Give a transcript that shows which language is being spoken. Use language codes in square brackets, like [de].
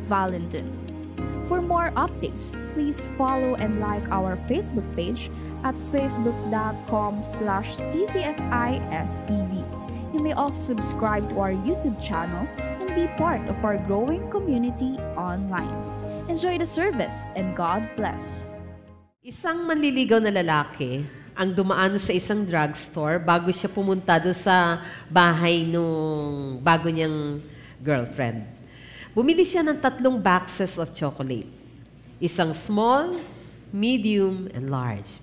[en] Valentin. For more updates, please follow and like our Facebook page at facebook.com/ccfisbb. You may also subscribe to our YouTube channel and be part of our growing community online. Enjoy the service and God bless. [tl] Isang manliligaw na lalaki ang dumaan sa isang drugstore bago siya pumunta doon sa bahay nung bago niyang girlfriend. Bumili siya ng 3 [en] boxes of chocolate. [tl] Isang [en] small, medium, and large.